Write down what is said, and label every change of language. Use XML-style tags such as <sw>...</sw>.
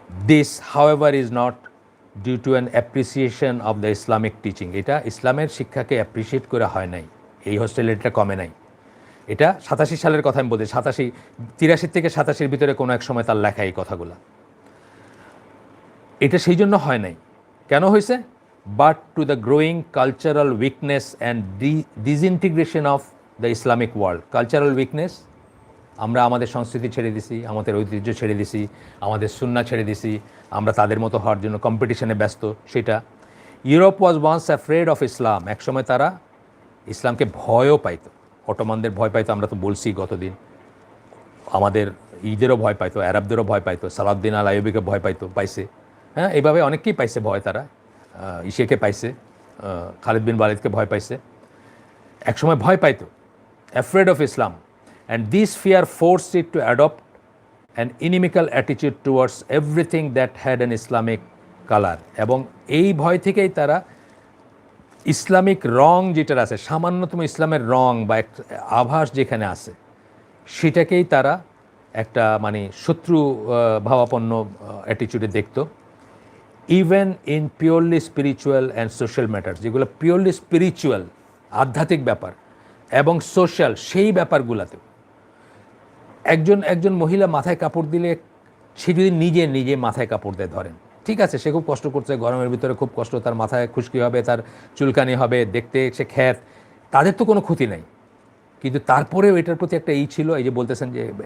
<en>This, however, is not due to an appreciation of the Islamic teaching.</en> <bn>এটা ইসলামের শিক্ষাকে appreciate করে হয় নাই, এই হস্টেলিটিটা কমে নাই। এটা 87 সালের কথা আমি বলছি, 83 থেকে 87-র ভিতরে কোনো এক সময় তার লেখা এই কথাগুলো। এটা সেই জন্য হয় নাই, কেন হয়েছে?</bn> <en>But to the growing cultural weakness and disintegration of the Islamic world.</en> <bn>Cultural weakness, আমরা আমাদের সংস্কৃতি ছেড়ে দিছি, আমাদের ঐতিহ্য ছেড়ে দিছি, আমাদের সুন্নাহ ছেড়ে দিছি, আমরা তাদের মতো হওয়ার জন্য কম্পিটিশনে ব্যস্ত। সেটা</bn> <en>Europe was once afraid of Islam,</en> <bn>একসময় তারা ইসলামকে ভয়ও পাইতো, অটোমানদের ভয় পাইতো, আমরা তো বলছি গতদিন, আমাদের ঈদেরও ভয় পাইতো, আরবদেরও ভয় পাইতো, সালাউদ্দিন আল আইয়ুবিকে ভয় পাইছে, হ্যাঁ, এইভাবে অনেককেই পাইছে ভয়, তারা ইসেকে পাইছে, খালিদ বিন ওয়ালিদকে ভয় পাইছে, একসময় ভয় পাইতো,</bn> <en>Afraid of Islam. And this fear forced it to adopt an inimical attitude towards everything that had an Islamic color.</en> <bn>এবং এই ভয় থেকেই তারা ইসলামিক রং যেটা আছে, সামান্যতম ইসলামের রং বা একটা আভাস যেখানে আছে, সেটাকেই তারা একটা মানে শত্রু ভাবাপন্ন অ্যাটিচিউডে দেখতো।</bn> <en>even in purely spiritual and social matter,</en> <bn>যেগুলো পিওরলি স্পিরিচুয়াল, আধ্যাত্মিক ব্যাপার, এবং সোশ্যাল, সেই ব্যাপারগুলোতেও একজন মহিলা মাথায় কাপড় দিলে, সে যদি নিজে মাথায় কাপড় দিয়ে ধরেন, ঠিক আছে, সে খুব কষ্ট করছে, গরমের ভিতরে খুব কষ্ট, তার মাথায় খুশকি হবে, তার চুলকানি হবে, দেখতে সে খ্যাত, তাদের তো কোনো ক্ষতি নাই, কিন্তু তারপরেও এটার প্রতি একটা ছিল, এই যে বলতেছেন যে</bn>